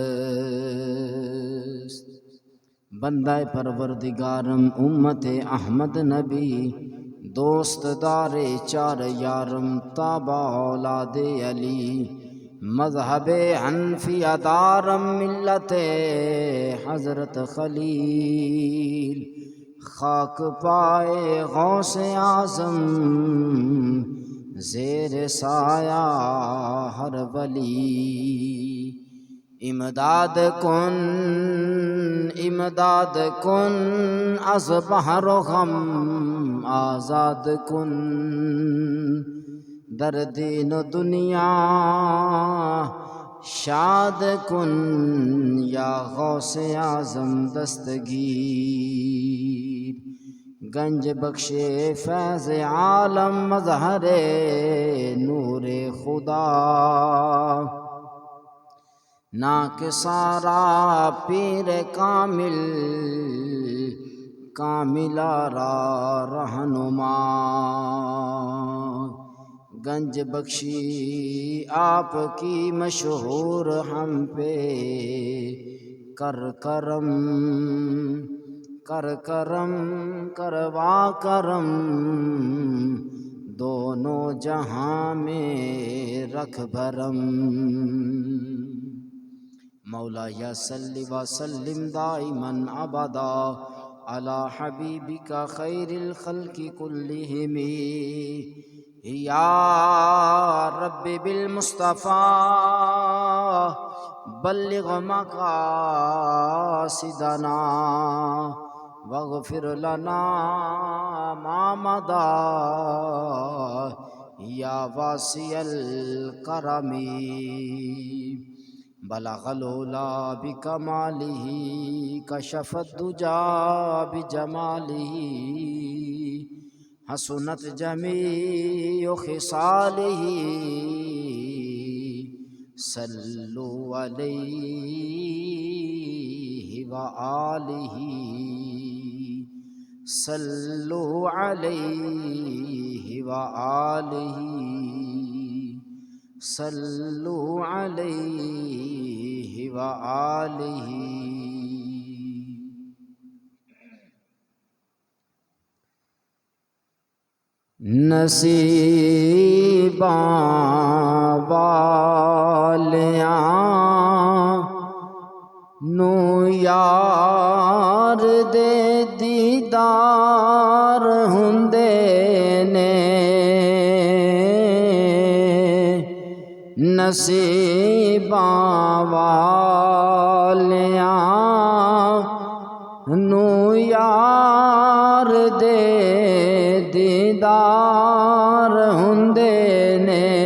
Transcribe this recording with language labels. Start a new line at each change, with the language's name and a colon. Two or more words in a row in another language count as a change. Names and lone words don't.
Persian: بندہ پروردگارم امت احمد نبی دوست دار چار یارم تابع اولاد علی مذہب حنفیہ دارم ملت حضرت خلیل خاک پائے غوث اعظم زیر سایہ ہر ولی امداد کن از بحر و غم آزاد کن در دین و دنیا شاد کن یا غوث اعظم دستگیر گنج بخش فیض عالم مظہر نور خدا ناکسارا پیر کامل را رہنما
Urdu: گنج بخشی آپ کی مشہور ہم پہ کروا کرم دونوں جہاں میں رکھ بھرم مولا
Arabic: یا صلی وسلم دائما ابدا علی حبیبک خیر الخلق کلہم یا رب بالمصطفیٰ بلغ مقاصدنا واغفر لنا ما مضى یا واسع الکرم بلغ العلا بکمالہ کشف الدجا بجمالہ حسنت جمیع خصالہ صلو علیہ وآلہ صلو علیہ وآلہ صلو علیہ وآلہ
Punjabi: نصیباں والیاں نو یار دے دیدار ہوندے نے نصیباں والیاں نو یار دے دیدار ہوندے نے